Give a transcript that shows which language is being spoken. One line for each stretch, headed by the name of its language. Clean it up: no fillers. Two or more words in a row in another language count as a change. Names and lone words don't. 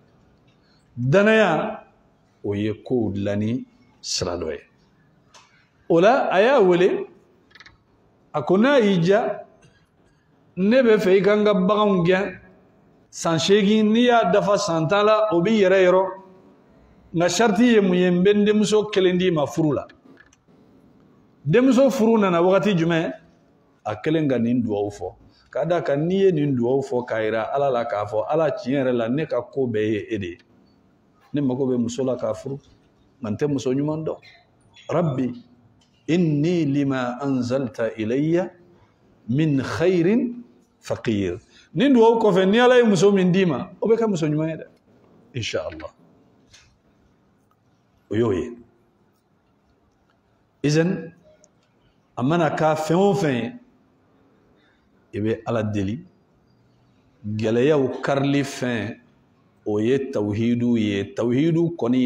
Bambara: danaya o ye kow dilanni sira dɔ ye o la a y'a wele a ko n'a y'i diya ne bɛ fɛ i ka n ka baganw gɛn san 8 n'i y'a dafa san 10 la o b'i yɛrɛ yɔrɔ nka sariti ye mun ye n bɛ n denmuso kelen d'i ma furu la denmuso furu nana wagati jumɛn a kelen ka nin duwawu fɔ k'a d'a kan n'i ye nin duwawu fɔ k'a yira ala la k'a fɔ ala tiɲɛ yɛrɛ la ne ka ko bɛɛ ye e de ye ne mago bɛ muso la k'a furu nka n tɛ muso ɲuman dɔn
Arabic: رب إني لما أنزلت إلي من خير فقير
Bambara: nin duwawu kɔfɛ ni ala ye muso min d'i ma o bɛ kɛ muso ɲuman ye dɛ inshallah o y'o ye izan a mana k'a fɛn o fɛn ye i bɛ ala deli gɛlɛyaw karili fɛn o ye tawhidu ye tawhidu kɔni